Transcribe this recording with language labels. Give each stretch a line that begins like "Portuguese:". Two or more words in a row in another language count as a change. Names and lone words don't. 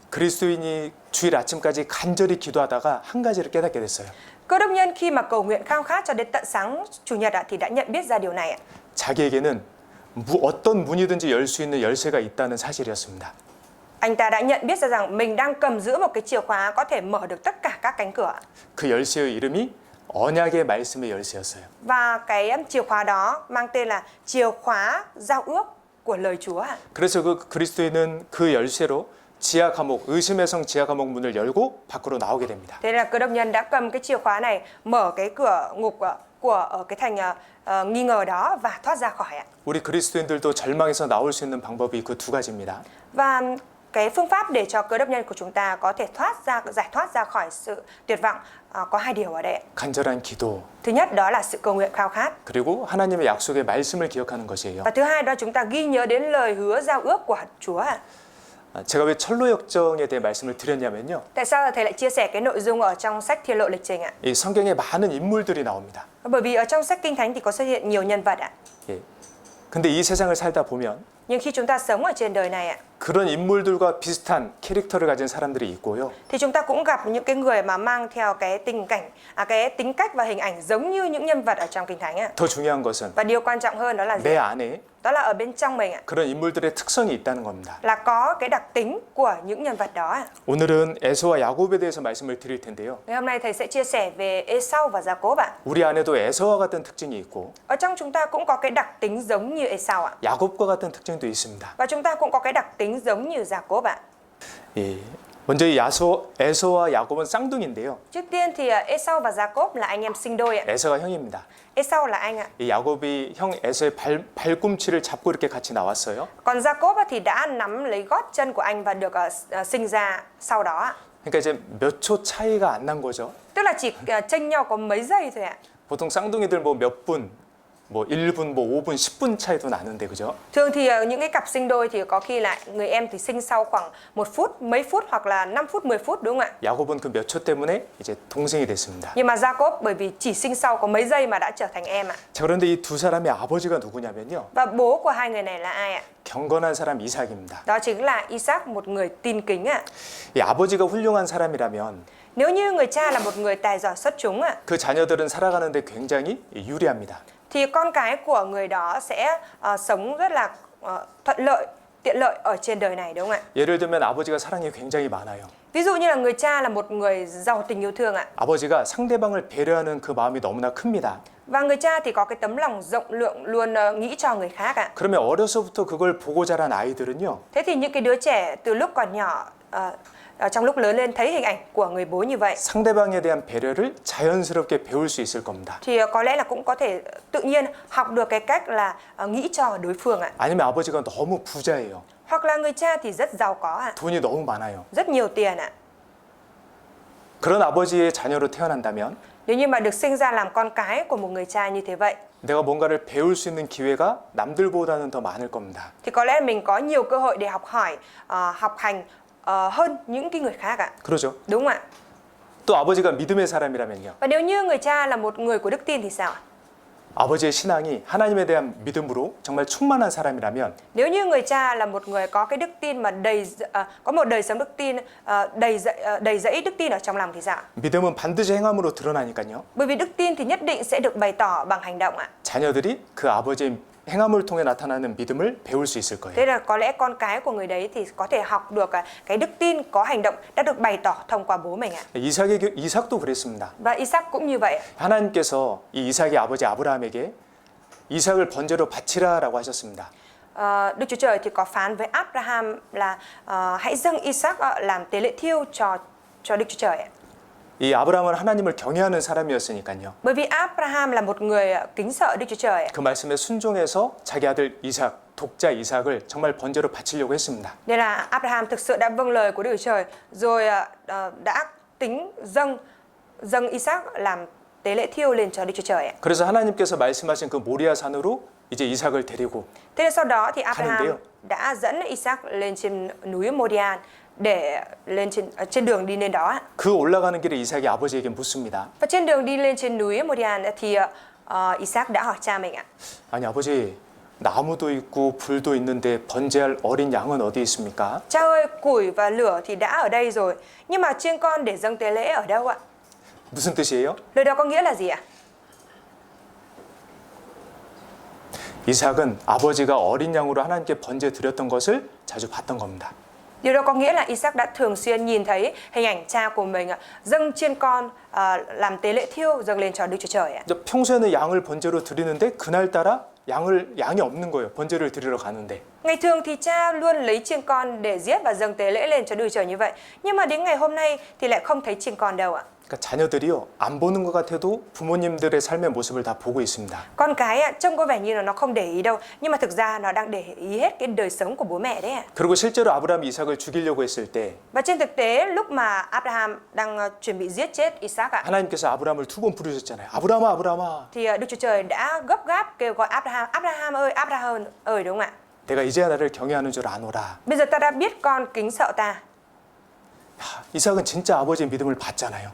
Korean: 그리스도인이 주일 아침까지 간절히 기도하다가 한 가지를 깨닫게 됐어요.
Vietnamese: Cơ đốc nhân khi mà cầu nguyện khao khát cho đến tận sáng chủ nhật ạ thì đã nhận biết ra điều này ạ.
Korean: 자기에게는 어떤 문이든지 열 수 있는 열쇠가 있다는 사실이었습니다.
Vietnamese: Anh ta đã nhận biết ra rằng mình đang cầm giữ một cái chìa khóa có thể mở được tất cả các cánh cửa.
Korean: 그 열쇠의 이름이 언약의 말씀의 열쇠였어요.
Vietnamese: Và cái chìa khóa đó mang tên là chìa khóa giao ước của lời Chúa ạ.
Korean: 그래서 그 그리스도인은 그 열쇠로 지하 감옥, 의심의 성 지하 감옥 문을 열고 밖으로 나오게 됩니다.
Vietnamese: Thế là cơ đốc nhân đã cầm cái chìa khóa này mở cái cửa ngục của ở cái thành nghi ngờ đó và thoát ra khỏi ạ.
Korean: 우리 그리스도인들도 절망에서 나올 수 있는 방법이 그 두 가지입니다.
Vietnamese: Và cái phương pháp để cho cơ đốc nhân của chúng ta có thể giải thoát ra khỏi sự tuyệt vọng có hai điều ở đây.
Korean: 간절한 기도,
Vietnamese: Thứ nhất đó là sự cầu nguyện khao khát.
Korean: 그리고 하나님의 약속의 말씀을 기억하는 것이에요.
Vietnamese: Và thứ hai đó chúng ta ghi nhớ đến lời hứa giao ước của Chúa.
Korean: 제가 왜 철로 역정에 대해 말씀을 드렸냐면요.
Vietnamese: Tại sao thầy lại chia sẻ cái nội dung ở trong sách Thiên Lộ Lịch Trình ạ?
Korean: 이 성경에 많은 인물들이 나옵니다.
Vietnamese: Bởi vì ở trong sách Kinh Thánh thì có xuất hiện nhiều nhân vật ạ.
Korean: 예. 근데 이 세상을 살다 보면
Vietnamese: Nhưng khi chúng ta sống ở trên đời này ạ,
Korean: 그런 인물들과 비슷한 캐릭터를 가진 사람들이 있고요.
Vietnamese: thì chúng ta cũng gặp những cái người mà mang theo cái cái tính cách và hình ảnh giống như những nhân vật ở trong Kinh Thánh ạ.
Korean: 더 중요한 것은
Vietnamese: Và điều quan trọng hơn đó là gì?
Korean: 내 안에
Vietnamese: Đó là ở bên trong mình ạ,
Korean: 그런 인물들의 특성이 있다는 겁니다.
Vietnamese: là có cái đặc tính của những nhân vật đó ạ.
Korean: 오늘은 에서와 야곱에 대해서 말씀을 드릴 텐데요.
Vietnamese: Ngày hôm nay thầy sẽ chia sẻ về Esau và Gia-cốp ạ.
Korean: 우리 안에도 에서와 같은 특징이 있고
Vietnamese: Ở trong chúng ta cũng có cái đặc tính giống như Esau ạ.
Korean: 야곱과 같은 특징도 있습니다.
Vietnamese: Và chúng ta cũng có cái đặc tính giống như Gia-cốp ạ.
Korean: 예. 먼저 이 에서와 야곱은 쌍둥이인데요.
Vietnamese: Trước tiên thì Esau và Gia-cốp là anh em sinh đôi ạ.
Korean: 에서가 형입니다.
Vietnamese: Esau là anh ạ.
Korean: 이 야곱이 형 에서의 발꿈치를 잡고 이렇게 같이 나왔어요.
Vietnamese: Còn Gia-cốp thì đã nắm lấy gót chân của anh và được sinh ra sau đó ạ.
Korean: 그러니까 이제 몇 초 차이가 안 난 거죠.
Vietnamese: Tức là chỉ chênh nhau có mấy giây thôi ạ.
Korean: 보통 쌍둥이들 뭐 몇 분, 뭐 1분, 뭐 5분, 10분 차이도 나는데 그죠?
Vietnamese: Thường thì những cái cặp sinh đôi thì có khi là người em thì sinh sau khoảng 1 phút, mấy phút hoặc là 5 phút, 10 phút đúng không ạ?
Korean: 야곱은 그 몇 초 때문에 이제 동생이 됐습니다.
Vietnamese: Nhưng mà Gia-cốp bởi vì chỉ sinh sau có mấy giây mà đã trở thành em ạ.
Korean: 자, 그런데 이 두 사람의 아버지가 누구냐면요.
Vietnamese: Và bố của hai người này là ai ạ?
Korean: 경건한 사람 이삭입니다.
Vietnamese: Đó chính là Isaac, một người tin kính ạ.
Korean: 이 아버지가 훌륭한 사람이라면
Vietnamese: Nếu như người cha là một người tài giỏi xuất chúng ạ,
Korean: 그 자녀들은 살아가는데 굉장히 유리합니다.
Vietnamese: thì con cái của người đó sẽ sống rất là thuận lợi, tiện lợi ở trên đời này đúng không ạ?
Korean: 예를 들면 아버지가 사랑이 굉장히 많아요.
Vietnamese: Ví dụ như là người cha là một người giàu tình yêu thương ạ.
Korean: 아버지가 상대방을 배려하는 그 마음이 너무나 큽니다.
Vietnamese: Và người cha thì có cái tấm lòng rộng lượng luôn nghĩ cho người khác ạ.
Korean: 그러면 어려서부터 그걸 보고 자란 아이들은요.
Vietnamese: Thế thì những cái đứa trẻ từ lúc còn nhỏ trong lúc lớn lên thấy hình ảnh của người bố như vậy
Korean: 상대방에 대한 배려를 자연스럽게 배울 수 있을 겁니다.
Vietnamese: thì có lẽ là cũng có thể tự nhiên học được cái cách là nghĩ cho đối phương ạ.
Korean: 아니면 아버지가 너무 부자예요.
Vietnamese: Hoặc là người cha thì rất giàu có ạ,
Korean: 돈이 너무 많아요.
Vietnamese: rất nhiều tiền ạ.
Korean: 그런 아버지의 자녀로 태어난다면
Vietnamese: Nếu như mà được sinh ra làm con cái của một người cha như thế vậy
Korean: 내가 뭔가를 배울 수 있는 기회가 남들보다는 더 많을 겁니다.
Vietnamese: thì có lẽ mình có nhiều cơ hội để học hỏi, học hành hơn những cái người khác ạ.
Korean: 그러죠.
Vietnamese: Đúng không ạ?
Korean: 또 아버지가 믿음의 사람이라면요.
Vietnamese: Và nếu như người cha là một người của đức tin thì sao ạ?
Korean: 아버지의 신앙이 하나님에 대한 믿음으로 정말 충만한 사람이라면
Vietnamese: Nếu như người cha là một người có cái đức tin mà có một đời sống đức tin đầy dẫy đức tin ở trong lòng thì sao?
Korean: 믿음은 반드시 행함으로 드러나니까요.
Vietnamese: Bởi vì đức tin thì nhất định sẽ được bày tỏ bằng hành động ạ.
Korean: 자녀들이 그 아버지의 행함을 통해 나타나는 믿음을 배울 수 있을 거예요.
Vietnamese: Thế là có lẽ con cái của người đấy thì có thể học được cái đức tin có hành động đã được bày tỏ thông qua bố mình ạ.
Korean: 이삭도 그랬습니다.
Vietnamese: Và Isaac cũng như vậy.
Korean: 하나님께서 이 이삭의 아버지 아브라함에게 이삭을 번제로 바치라라고 하셨습니다.
Vietnamese: Đức Chúa Trời thì có phán với Abraham là hãy dâng Isaac làm tế lễ thiêu cho Đức Chúa Trời ạ.
Korean: 이 아브라함은 하나님을 경외하는 사람이었으니까요.
Vietnamese: Bởi vì Abraham là một người kính sợ Đức Chúa Trời ạ.
Korean: 그 말씀에 순종해서 자기 아들 이삭, 독자 이삭을 정말 번제로 바치려고 했습니다.
Vietnamese: Nên là Abraham thực sự đã vâng lời của Đức Chúa Trời rồi đã tính dâng Isaac làm tế lễ thiêu lên cho Đức Chúa Trời ạ.
Korean: 그래서 하나님께서 말씀하신 그 모리아 산으로 이제 이삭을 데리고
Vietnamese: Thế nên sau đó thì
Korean: 가는데요.
Vietnamese: Abraham đã dẫn Isaac lên trên núi Moriah để lên trên đường đi lên đó ạ.
Korean: 그 올라가는 길에 이삭이 아버지에게 묻습니다.
Vietnamese: Và trên đường đi lên trên núi Moriah thì Isaac đã hỏi cha mình ạ.
Korean: 아니 아버지, 나무도 있고 불도 있는데 번제할 어린 양은 어디 있습니까?
Vietnamese: Cha ơi, củi và lửa thì đã ở đây rồi, nhưng mà chiên con để dâng tế lễ ở đâu ạ?
Korean: 무슨 뜻이에요?
Vietnamese: Lời đó có nghĩa là gì ạ?
Korean: 이삭은 아버지가 어린 양으로 하나님께 번제 드렸던 것을 자주 봤던 겁니다.
Vietnamese: Điều đó có nghĩa là Isaac đã thường xuyên nhìn thấy hình ảnh cha của mình dâng chiên con làm tế lễ thiêu dâng lên cho Đức Chúa Trời ạ.
Korean: 평소에는 양을 번제로 드리는데 그날따라 양이 없는 거예요. 번제를 드리러 가는데.
Vietnamese: Ngày thường thì cha luôn lấy chiên con để giết và dâng tế lễ lên cho Đức Chúa Trời như vậy. Nhưng mà đến ngày hôm nay thì lại không thấy chiên con đâu ạ.
Korean: 그러니까 자녀들이요, 안 보는 것 같아도 부모님들의 삶의 모습을 다 보고 있습니다.
Vietnamese: Con cái trông có vẻ như là nó không để ý đâu, nhưng mà thực ra nó đang để ý hết cái đời sống của bố mẹ đấy ạ.
Korean: 그리고 실제로 아브라함이 이삭을 죽이려고 했을 때
Vietnamese: Và trên thực tế lúc mà Abraham đang chuẩn bị giết chết Isaac ạ,
Korean: 하나님께서 아브라함을 두 번 부르셨잖아요. 아브라함아, 아브라함아.
Vietnamese: thì Đức Chúa Trời đã gấp gáp kêu gọi Abraham, Abraham ơi, Abraham ơi, đúng không ạ?
Korean: 내가 이제야 나를 경외하는 줄 아노라.
Vietnamese: Bây giờ ta đã biết con kính sợ ta.
Korean: 이삭은 진짜 아버지의 믿음을 받잖아요.